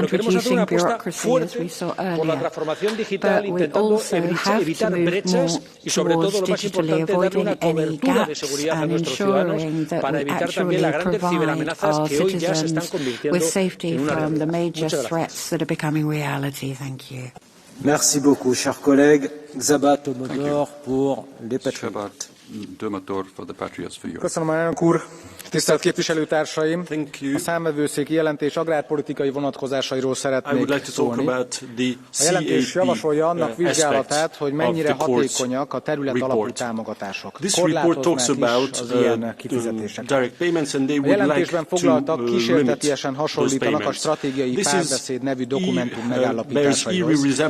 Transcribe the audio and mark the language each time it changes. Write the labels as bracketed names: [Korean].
[Spanish] Pero queremos hacer una apuesta fuerte por la transformación digital, intentando evitar brechas y, sobre todo, lo más importante, darle una cobertura de seguridad a nuestros ciudadanos para evitar también las grandes ciberamenazas que hoy ya se están convirtiendo en una realidad. Muchas gracias. [French] Merci beaucoup, chers collègues. Zabat Omodor pour les Patriotes. [Hungarian] Köszönöm, elnök úr! Tisztelt képviselőtársaim! A számvevőszéki jelentés agrárpolitikai vonatkozásairól szeretnék szólni. A jelentés javasolja annak vizsgálatát, hogy mennyire hatékonyak a területalapú támogatások. Korlátoznák is az ilyen kifizetéseket. A jelentésben foglaltak kísértetiesen hasonlítanak a stratégiai párbeszéd nevű dokumentum megállapításaihoz.